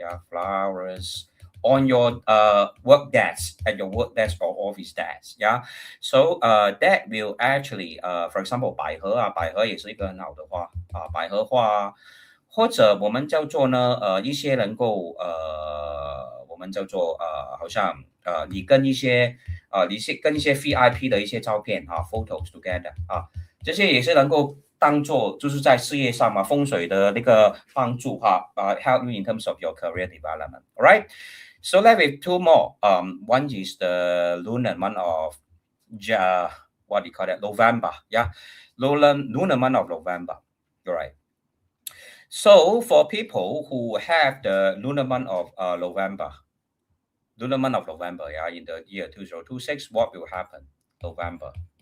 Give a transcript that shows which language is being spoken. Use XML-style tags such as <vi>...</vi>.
<en>Flowers on your work desk, at your work desk or office desk. Yeah, so that will actually for example</en> <zh>百合也是一个很好的花百合花或者我们叫做呢一些能够我们叫做好像你跟一些跟一些 VIP 的一些照片</zh> <en>photos together</en> <zh>这些也是能够当做就是在事业上嘛风水的那个帮助</zh> <en>help you in terms of your career development. Alright, so let's have two more. One is the lunar month of what do you call that? November. Yeah, lunar month of November. Alright. So for people who have the lunar month of November, yeah, in the year 2026, what will happen? November.</en>